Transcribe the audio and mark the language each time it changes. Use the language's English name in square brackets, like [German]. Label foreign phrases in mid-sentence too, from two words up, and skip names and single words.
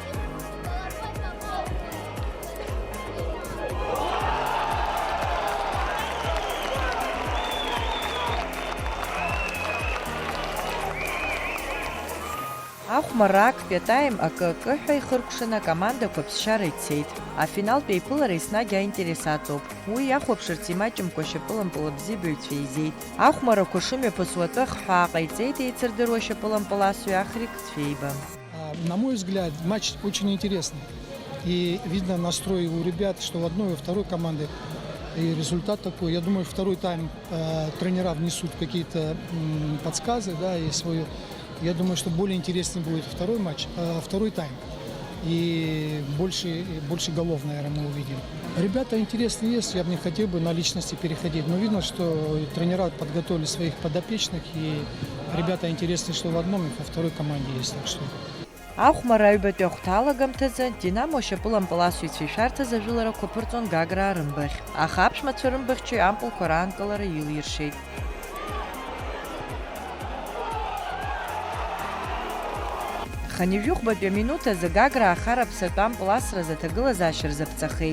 [Abkhazian] Ахәмарра актәи атаим акы-акыҳәа ихыркәшаны акомандақәа ԥсшьара ицеит. Афиналтә еиԥылара еснагь аинтересаҵоуп. Уи иахәаԥшырц имаҷымкәа ашьапылампыл абзиабаҩцәа еизеит. Ахәмарақәа шымҩаԥысуа хаа ҟаиҵеит еицырдыруа ашьапылампыл асҩы Ахрик Цвейба. [Russian] На мой взгляд, матч очень интересный. И видно настрой у ребят, что в одной и второй команды. И результат такой. Я думаю, второй тайм тренера внесут какие-то подсказы, да, и свою. Я думаю, что более интереснее будет второй матч, второй тайм. И больше голов, наверное, мы увидим. Ребята интересные есть, я бы не хотел бы на личности переходить. Но видно, что тренера подготовили своих подопечных. И ребята интересные, что в одном и во второй команде есть. Так что... [Abkhazian] Ахәмара аҩбатәи ахәҭа алагамҭазы Динамо ашьапылампыл асыҩцәа ишәарҭаз ажәыларақәа ԥырҵон Гаграа рымбахь. Аха аԥшәмацәа рымбахьчаҩ ампылқәа раанкылара илиршеит. Ханижәыхәбатәи аминуҭ азы Гаграа ахараԥсатә ампыл асразы аҭагылазаашьа рзаԥҵахеит.